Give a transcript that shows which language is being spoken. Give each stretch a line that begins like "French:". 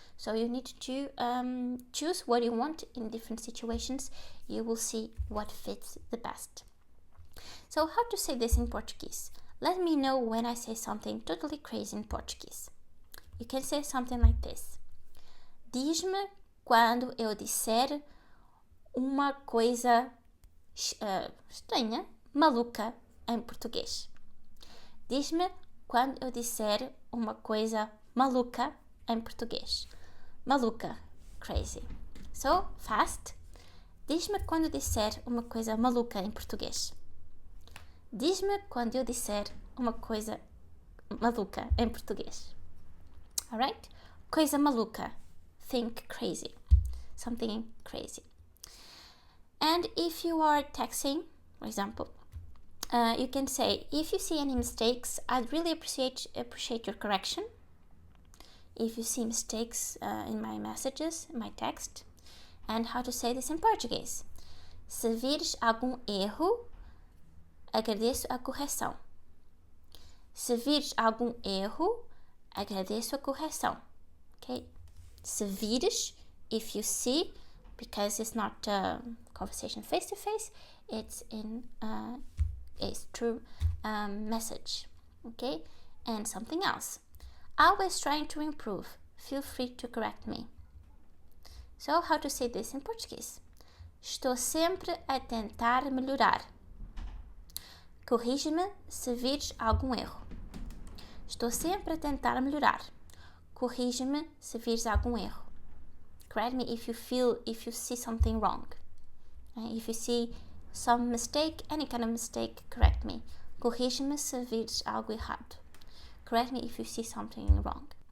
English: So you need to choose what you want in different situations. You will see what fits the best. So how to say this in Portuguese? Let me know when I say something totally crazy in Portuguese. You can say something like this.
Portuguese: Diz-me quando eu disser uma coisa estranha, maluca em português. Diz-me quando eu disser uma coisa maluca em português. Maluca, crazy.
English: So, fast.
Portuguese: Diz-me quando eu disser uma coisa maluca em português. Diz-me quando eu disser uma coisa maluca em português.
English: Alright?
Portuguese: Coisa maluca.
English: Think crazy. Something crazy. And if you are texting, for example, you can say, if you see any mistakes, I'd really appreciate your correction. If you see mistakes in my messages, in my text. And how to say this in Portuguese.
Portuguese: Se vires algum erro, agradeço a correção. Se vires algum erro, agradeço a correção.
English: Okay?
Portuguese: Se vires,
English: if you see, because it's not a conversation face to face, it's in is through message. Okay? And something else. Always trying to improve. Feel free to correct me. So, how to say this in Portuguese?
Portuguese: Estou sempre a tentar melhorar. Corrige-me se vires algum erro. Estou sempre a tentar melhorar. Corrige-me se vires algum erro.
English: Correct me if you see something wrong. If you see some mistake, any kind of mistake, correct me.
Portuguese: Corrige-me se vires algo errado.
English: Correct me if you see something wrong.